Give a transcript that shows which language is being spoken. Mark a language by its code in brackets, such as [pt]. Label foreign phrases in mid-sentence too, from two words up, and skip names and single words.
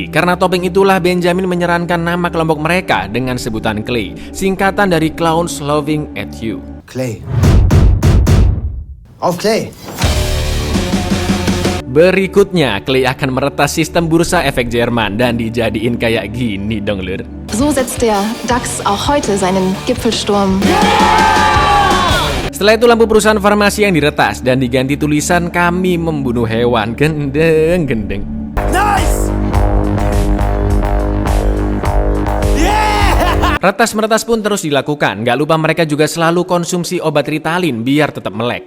[id] Karena topeng itulah Benjamin menyerankan nama kelompok mereka dengan sebutan Clay, singkatan dari Clowns Laughing at You. [de] Clay. Auf Clay. [id] Berikutnya, Clay akan meretas sistem bursa efek Jerman dan dijadiin kayak gini dong lur. [de] So setzt der DAX auch heute seinen Gipfelsturm. [id] Setelah itu lampu perusahaan farmasi yang diretas dan diganti tulisan kami membunuh hewan. Gendeng. Nice! Retas-meretas pun terus dilakukan. Gak lupa mereka juga selalu konsumsi obat Ritalin biar tetap melek.